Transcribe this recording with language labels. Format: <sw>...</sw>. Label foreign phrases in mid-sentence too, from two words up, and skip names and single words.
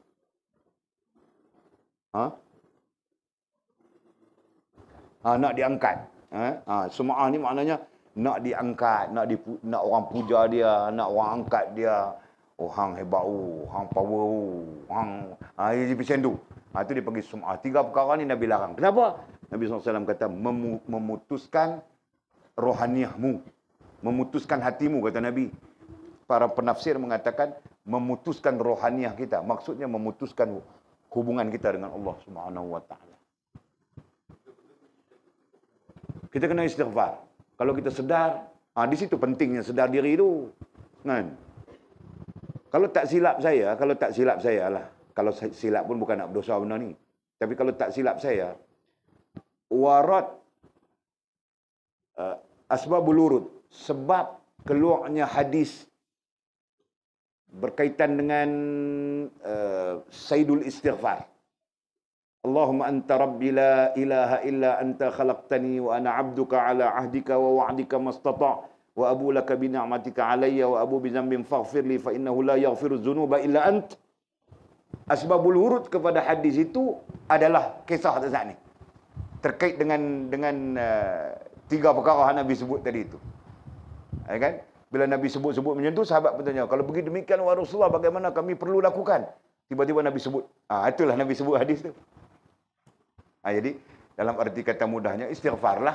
<ms>Nak diangkat. Sum'ah ni maknanya nak diangkat, nak orang puja dia, nak orang angkat dia. Oh, hang hebat, hang power, hang dia macam tu. Itu dia panggil sum'ah. 3 perkara ni Nabi larang. Kenapa? Nabi SAW kata memutuskan rohaniahmu, memutuskan hatimu, kata Nabi. Para penafsir mengatakan memutuskan rohaniah kita. Maksudnya memutuskan hubungan kita dengan Allah</ms> <ar>سبحانه وتعالى.</ar> <ms>Kita kena istighfar. Kalau kita sedar, di situ pentingnya sedar diri itu. Kan? Kalau tak silap saya lah. Kalau silap pun bukan nak berdosa benda ni. Tapi kalau tak silap saya, warat</ms> <ar>أسباب الورود,</ar> <ms>sebab keluarnya hadis berkaitan dengan</ms> <ar>سيد الاستغفار. اللهم أنت ربي لا إله إلا أنت خلقتني وأنا عبدك على عهدك ووعدك ما استطعت وأبوء لك بنعمتك علي وأبوء بذنب فاغفر لي فإنه لا يغفر الذنوب إلا أنت. أسباب الورود</ar> <ms>kepada hadis itu adalah kisah saat ni. Terkait dengan tiga perkara yang Nabi sebut tadi itu. Kan? Bila Nabi sebut-sebut macam tu, sahabat bertanya, kalau begitu demikian wahai Rasulullah, bagaimana kami perlu lakukan? Tiba-tiba Nabi sebut. Itulah Nabi sebut hadis tu. Jadi, dalam arti kata mudahnya, istighfarlah.</ms>